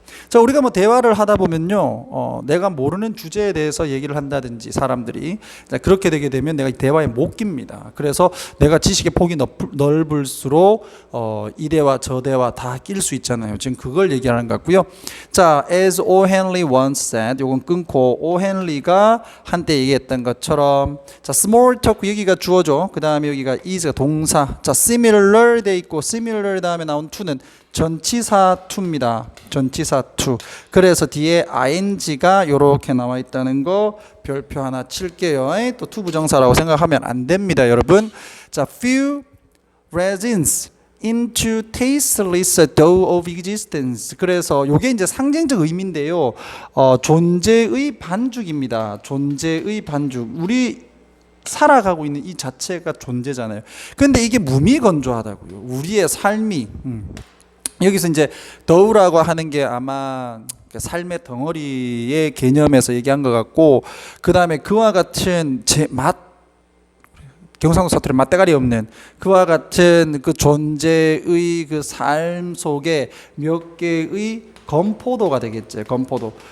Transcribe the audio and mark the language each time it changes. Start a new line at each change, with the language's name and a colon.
Korean: 자, 우리가 뭐 대화를 하다 보면요, 내가 모르는 주제에 대해서 얘기를 한다든지 사람들이 자, 그렇게 되게 되면 내가 이 대화에 못 낍니다. 그래서 내가 지식의 폭이 넓을수록 이 대화 저 대화 다 낄 수 있잖아요. 지금 그걸 얘기하는 것 같고요.
English: 자, as O. Henry once said,
Korean: 요건 끊고
English: O.
Korean: henry가 한때 얘기했던 것처럼 자, small talk 여기가 주어죠. 그 다음에 여기가 is가 동사. 자, similar 돼 있고 similar 다음에 나온 to는 전치사 to입니다. 전치사 to. 그래서 뒤에 ing가 이렇게 나와 있다는 거 별표 하나 칠게요. 또 to 부정사라고 생각하면 안 됩니다, 여러분.
English: 자, few resins into tasteless dough of existence.
Korean: 그래서 이게 이제 상징적 의미인데요. 존재의 반죽입니다. 존재의 반죽. 우리 살아가고 있는 이 자체가 존재잖아요. 근데 이게 무미건조하다고요. 우리의 삶이. 여기서 이제 더우라고 하는 게 아마 삶의 덩어리의 개념에서 얘기한 것 같고 그 다음에 그와 같은 경상도 사투리 맛대가리 없는 그와 같은 그 존재의 그 삶 속에 몇 개의 건포도가 되겠죠. 건포도.